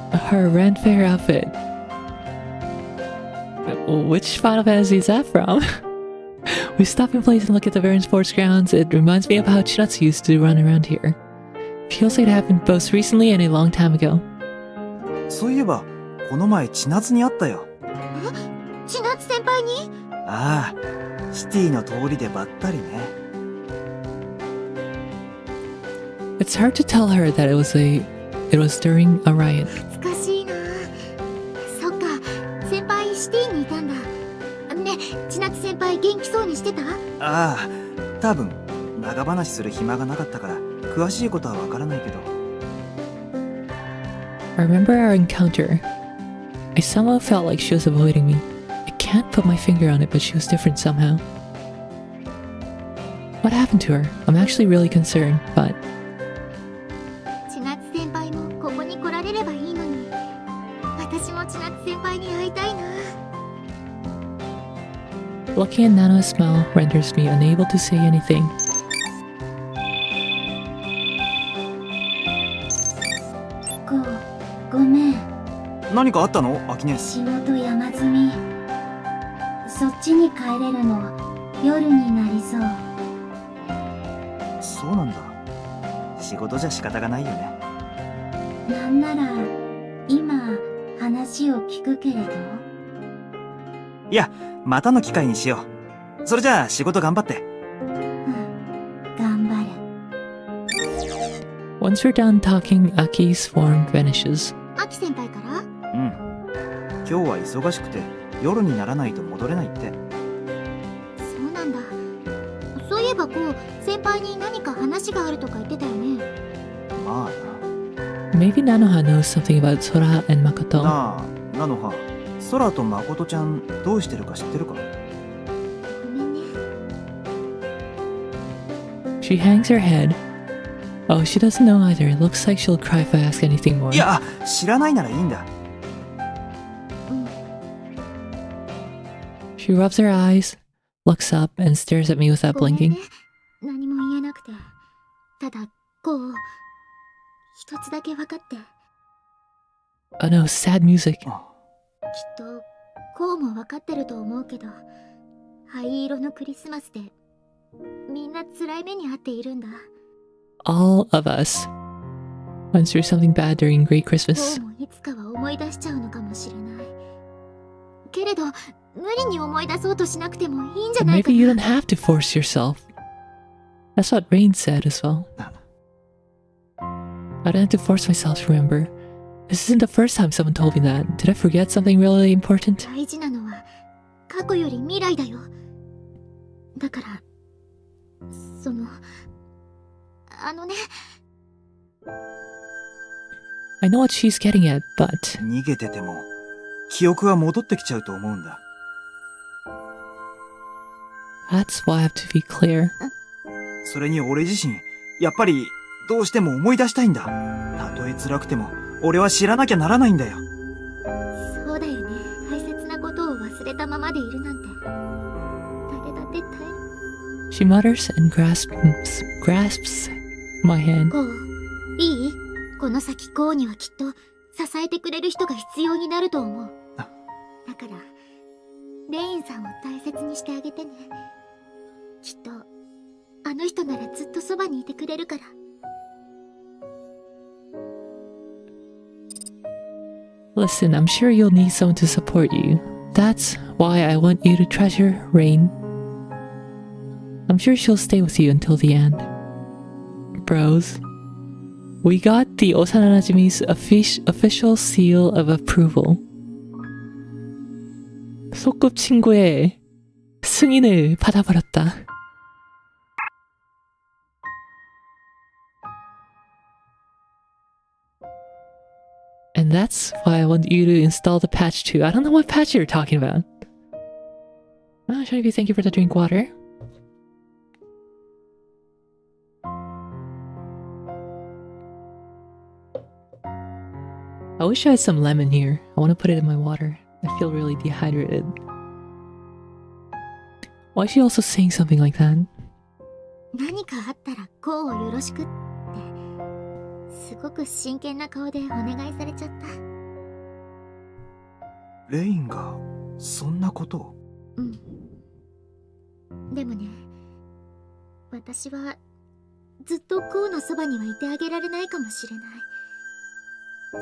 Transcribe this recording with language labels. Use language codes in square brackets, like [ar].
[en] Her Ren Fair outfit. Which Final Fantasy is that from? We stop in place and look at the barren sports grounds. It reminds me of how Chinatsu used to run around here. Feels like it happened both recently and a long time ago. [ja] そういえば、この前千夏に会ったよ。千夏先輩に？ああ、シティの通りでばったりね。 [en] It's hard to tell her that it was during a riot. [ja] 懐かしいな。そっか、先輩シティにいたんだ。ね、千夏先輩元気そうにしてた？ああ、多分長話する暇がなかったから詳しいことはわからないけど。 [en] I remember our encounter. I somehow felt like she was avoiding me. I can't put my finger on it, but she was different somehow. What happened to her? I'm actually really concerned, but [ja] 千夏先輩もここに来られればいいのに。私も千夏先輩に会いたいな。 [en] looking at Nanoha's smile renders me unable to say anything. [ja] ごめん。何かあったの、アキネ？仕事山積み。そっちに帰れるの夜になりそう。そうなんだ。仕事じゃ仕方がないよね。なんなら今話を聞くけれど。いや、またの機会にしよう。それじゃあ仕事頑張って。頑張る。 [en] Once we're done talking, Aki's form vanishes. [ja] アキ先輩から？うん。今日は忙しくて夜にならないと戻れないって。そうなんだ。そういえばこう先輩に何か話があるとか言ってたよね。まあな。 [en] Maybe Nanoha knows something about Sora and Makoto. [ja] なあ、ナノハ、空と誠ちゃんどうしてるか知ってるか？ごめんね。 [en] She hangs her head. Oh, she doesn't know either. It looks like she'll cry if I ask anything more. [ja] いや、知らないならいいんだ。 [en] She rubs her eyes, looks up, and stares at me without [ja] ごめん [en] blinking. [ja] ね。何も言えなくて。ただこう一つだけ分かって。 [en] Oh no, sad music. [ja] きっとこうも分かってると思うけど、灰色のクリスマスでみんな辛い目に遭っているんだ。 [en] All of us went through something bad during Great [ja] こ [en] Christmas. [ja] うもいつかは思い出しちゃうのかもしれない。けれど無理に思い出そうとしなくてもいいんじゃ [en] But [ja] ないか [en] maybe [ja] な。 [en] you don't have to force yourself. That's what Rain said as well. I don't have to force myself to remember. This isn't the first time someone told me that. Did I forget something really important? [ja] 大事なのは過去より未来だよ。だからそのね。 [en] I know what she's getting at, but [ja] 逃げてても記憶は戻ってきちゃうと思うんだ。 [en] that's why I have to be clear. [ja] それに俺自身、やっぱりどうしても思い出したいんだ。たとえ辛くても俺は知らなきゃならないんだよ。そうだよね。大切なことを忘れたままでいるなんて誰だって耐える。 [en] She mutters and grasps my hand. [ja] こういい？この先こうにはきっと支えてくれる人が必要になると思う。だからレインさんを大切にしてあげてね。きっとあの人ならずっとそばにいてくれるから。 [en] Listen, I'm sure you'll need someone to support you. That's why I want you to treasure Rain. I'm sure she'll stay with you until the end. Bros, we got the Osananajimi's official seal of approval. [ko] 소꿉친구의 승인을 받아버렸다. [en] And that's why I want you to install the patch too. I don't know what patch you're talking about. Oh, Shinobi, thank you for the drink water. I wish I had some lemon here. I want to put it in my water. I feel really dehydrated. Why is she also saying something like that? [ja] 何かあったらこうをよろしくってすごく真剣な顔でお願いされちゃった。レインがそんなことを？うん。でもね、私はずっとこうのそばにはいてあげられないかもしれない。